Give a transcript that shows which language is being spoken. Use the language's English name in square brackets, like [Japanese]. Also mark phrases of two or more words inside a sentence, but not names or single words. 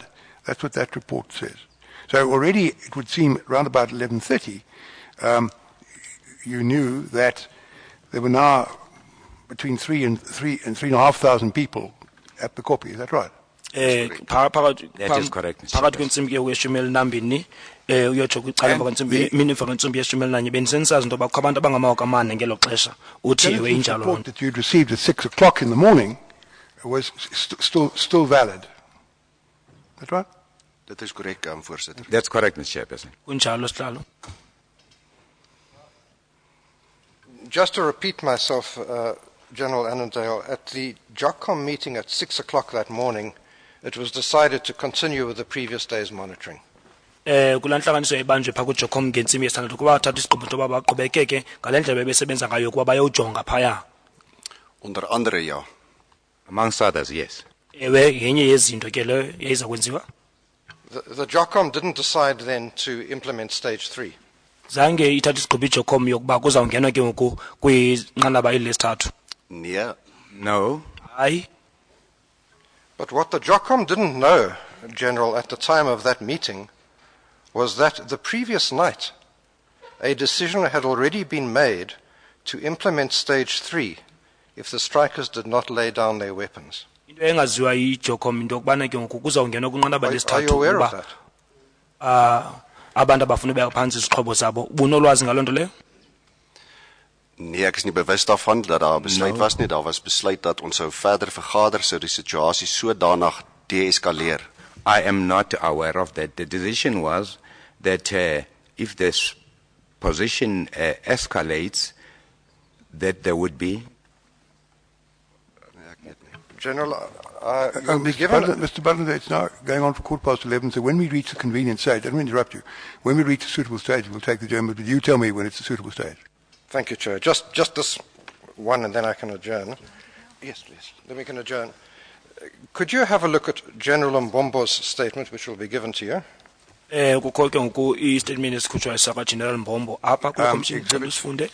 [English] That's what that report says. So already it would seem around about 11:30, you knew that there were now between 3,500 people at the copy. Is that right? That is correct, Mr. [Xhosa] Phakathi kwentsimbi yeshumi elinambini uyotsho kwicala emva kwentsimbi imini emva kwentsimbi yeshumi elinanye bendisendisazi into yoba kukho abantu abangamawaka amane ngelo xesha uthi ewe injalo loo [English] report that you'd received at 6 o'clock in the morning was still valid. Is that right? [Afrikaans] Dit is korrek, voorsitter. [English] That's correct, Mr. Chairperson. [Xhosa] kunjalo sihlalo. [English] Just to repeat myself, General Annandale, at the JOCCOM meeting at 6 o'clock that morning, it was decided to continue with the previous day's monitoring. [Xhosa] Kula ntlanganiso ebanjwe phaa kujocom ngentsimbi yesithandathu kuba bathatha isigqibo into yoba baqhubekeke ngale ndlela bebesebenza ngayo kuba bayawujonga phaya. [Afrikaans] Onder andere, ja. [English] Amongst others, yes. [Xhosa] Ewe yenye yezinto ke leyo yayiza kwenziwa. [English] The JOCCOM didn't decide then to implement stage 3. [Xhosa] Zange ithatha isigqibo ijocom yokuba kuzawungenwa ke ngoku kwinqanaba eli lesithathu. [Afrikaans] Nee, [English] No. [Xhosa] Hayi. [English] But what the JOCOM didn't know, General, at the time of that meeting, was that the previous night, a decision had already been made to implement stage 3 if the strikers did not lay down their weapons. [Xhosa] Into engaziwa yiJOCOM into okubana ke ngoku kuzawungenwa kwinqanaba [English] Are you [Xhosa] lesithathu [English] aware of [Xhosa] ukuba [English] that? [Xhosa] abantu abafuna ubeka phantsi izixhobo zabo. Ubunolwazi ngaloo nto leyo? [Afrikaans] Nee, ek is nie bewus daarvan dat daar 'n besluit was nie. Daar was besluit dat ons sou verder vergader sou die situasie sodanig deeskaleer. [English] I am not aware of that. The decision was that if this position escalates, that there would be. General, will be given... Mr. Butler, it's now going on for 11:15, so when we reach the convenient stage, I don't mean to interrupt you, when we reach a suitable stage, we'll take the German, but you tell me when it's a suitable stage. Thank you, Chair. Just this one, and then I can adjourn. Yes, please. Then we can adjourn. Could you have a look at General Mbombo's statement, which will be given to you? [Xhosa] Kukho ke ngoku i-statement esikhutshwayo saka General Mbombo apha kule commission [English] exhibit. [Xhosa] sifunde.